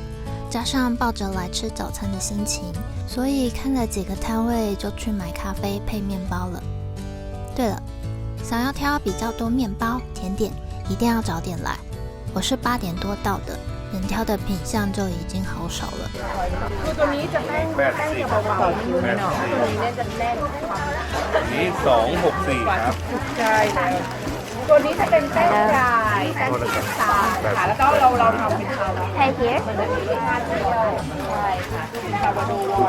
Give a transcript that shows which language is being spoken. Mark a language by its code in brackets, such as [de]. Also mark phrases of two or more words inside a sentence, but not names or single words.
[zh] 加上抱着来吃早餐的心情，所以看了几个摊位就去买咖啡配面包了。对了，想要挑比较多面包、甜点，一定要早点来。我是8点多到的，能挑的品项就已經好少了。 [th] ตัวนี้จะแป้งจะเบาๆนิดหน่อยตัวนี้เนี่ยจะแน่น นี่264ครับ ใช่แล้วตัวนี้จะเป็นแป้งดรายแป้งสีน้ำตาลค่ะแล้วก็เราทำเป็นคาว [en] Hey here [th] มันจะมีรสชาติเปรี้ยวใช่ค่ะเป็นซาวาโดวอล